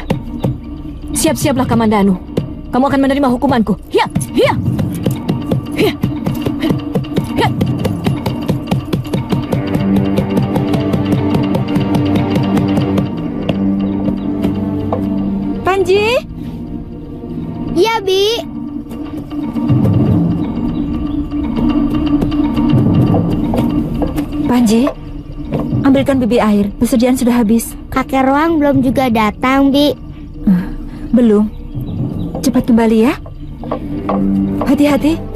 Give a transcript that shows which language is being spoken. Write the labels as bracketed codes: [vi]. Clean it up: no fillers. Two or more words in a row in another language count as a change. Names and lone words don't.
[id] Siap-siaplah, Kamandano. Kamu akan menerima hukumanku. Hiya! Hiya! Hiya! Hiya! Panji? Iya, Bi. Panji, ambilkan bibi air. Persediaan sudah habis. Kakek Roang belum juga datang, Bi. Belum. Cepat kembali ya. Hati-hati.